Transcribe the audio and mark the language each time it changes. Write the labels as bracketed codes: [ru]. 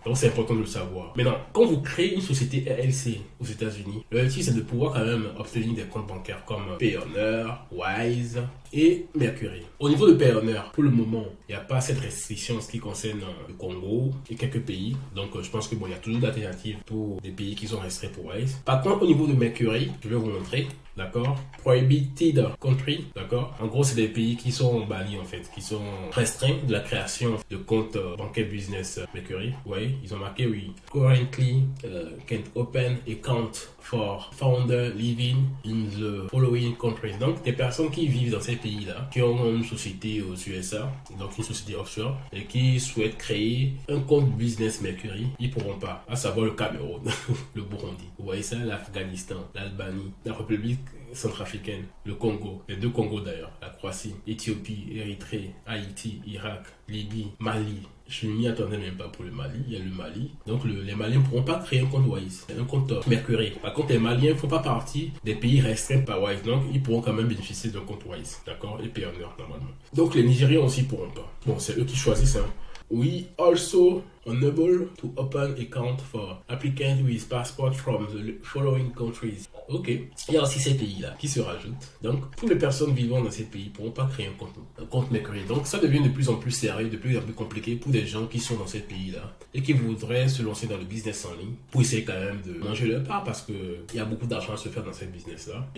[fr] Donc, c'est important de le savoir. Maintenant, quand vous créez une société LLC aux États-Unis, l'objectif, c'est de pouvoir quand même obtenir des comptes bancaires comme Payoneer, Wise et Mercury. Au niveau de Payoneer, pour le moment, il n'y a pas cette restriction en ce qui concerne le Congo et quelques pays. Donc, je pense que bon, il y a toujours d'alternatives pour des pays qui sont restreints pour Wise. Par contre, au niveau de Mercury, je vais vous montrer. D'accord? [en] Prohibited country, [fr] d'accord? En gros, c'est des pays qui sont bannis en fait, qui sont restreints de la création de comptes bancaires business Mercury. Vous voyez, ils ont marqué oui. [en] Currently can't open account for founder living in the following countries. [fr] Donc, des personnes qui vivent dans ces pays-là, qui ont une société aux USA, donc une société offshore, et qui souhaitent créer un compte business Mercury, ils pourront pas, à savoir le Cameroun, le Burundi. Vous voyez ça, l'Afghanistan, l'Albanie, la République centrafricaine, le Congo, les deux Congos d'ailleurs, la Croatie, Éthiopie, Érythrée, Haïti, Irak, Libye, Mali. Je ne m'y attendais même pas pour le Mali, il y a le Mali. Donc les Maliens ne pourront pas créer un compte Wise, un compte Mercury. Par contre, les Maliens ne font pas partie des pays restreints par Wise, donc ils pourront quand même bénéficier d'un compte Wise, d'accord? Et Payoneer normalement. Donc les Nigériens aussi pourront pas. Bon, c'est eux qui choisissent, hein. [en] We also unable to open account for applicants with passport from the following countries. [fr] Ok, il y a aussi ces pays-là qui se rajoutent. Donc, toutes les personnes vivant dans ces pays ne pourront pas créer un compte Mercury. Donc, ça devient de plus en plus sérieux, de plus en plus compliqué pour des gens qui sont dans ces pays-là et qui voudraient se lancer dans le business en ligne pour essayer quand même de manger leur part, parce qu'il y a beaucoup d'argent à se faire dans ces business-là.